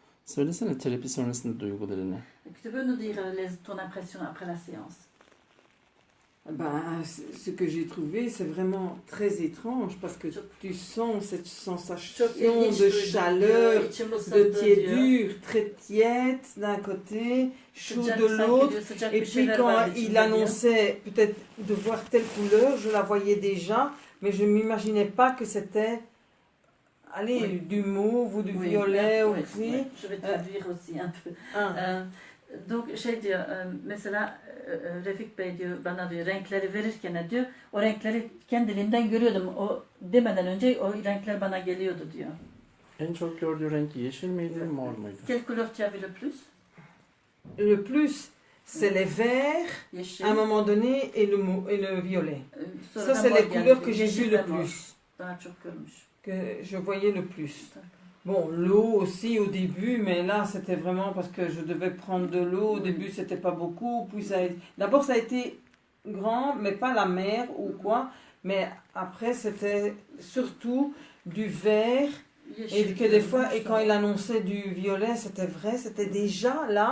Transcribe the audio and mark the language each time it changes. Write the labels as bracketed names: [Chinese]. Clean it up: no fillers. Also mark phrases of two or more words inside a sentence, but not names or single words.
[Turkish] Söylesene terapi sonrasında duygularını. [French] Tu peux nous dire ton impression après la séance? Ben, ce que j'ai trouvé, c'est vraiment très étrange parce que tu sens cette sensation de chaleur, de tiédure, très tiède d'un côté, chaud de l'autre. Et puis quand il annonçait peut-être de voir telle couleur, je la voyais déjà, mais je ne m'imaginais pas que c'était du mauve ou du violet aussi. Oui. Je vais traduire aussi un peu. [Turkish] Donc diyor, mesela Refik Bey diyor bana diyor renkleri verirken diyor o renkleri kendiliğinden görüyordum. O demeden önce o renkler bana geliyordu diyor. En çok gördüğü renk yeşil miydi, mor muydu? [French] Quelle couleur tu as vu le plus? Le plus, c'est les verts, [Turkish] Yeşil. [French] à un moment donné, et le violet. Ça, c'est les couleurs que j'ai vues le plus. [Turkish] Daha çok görmüş. [French] Que je voyais le plus. Bon, l'eau aussi au début, mais là c'était vraiment parce que je devais prendre de l'eau. Au début c'était pas beaucoup, puis d'abord ça a été grand, mais pas la mer ou quoi. Mais après c'était surtout du vert et que des fois et quand il annonçait du violet, c'était vrai, c'était déjà là.